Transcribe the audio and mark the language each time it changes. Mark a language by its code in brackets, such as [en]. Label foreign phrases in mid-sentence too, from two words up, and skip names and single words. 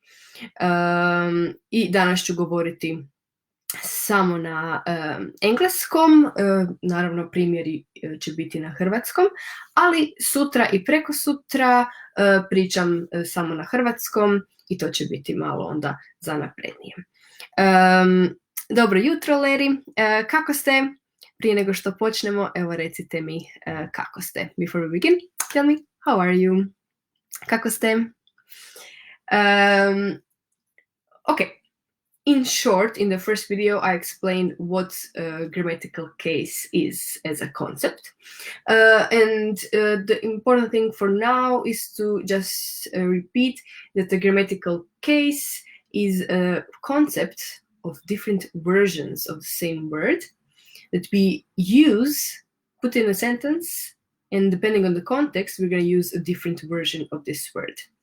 [hr] I danas ću govoriti samo na engleskom, naravno primjeri će biti na hrvatskom, ali sutra i prekosutra pričam samo na hrvatskom i to će biti malo onda za naprednije. Dobro jutro, Leri, kako ste? Prije nego što počnemo, evo recite mi kako ste. [en] Before we begin, tell me, how are you? [hr] Kako ste? Okay. [en] In short, in the first video, I explained what a grammatical case is as a concept. And the important thing for now is to just repeat that the grammatical case is a concept of different versions of the same word that we use, put in a sentence, and depending on the context, we're going to use a different version of this word.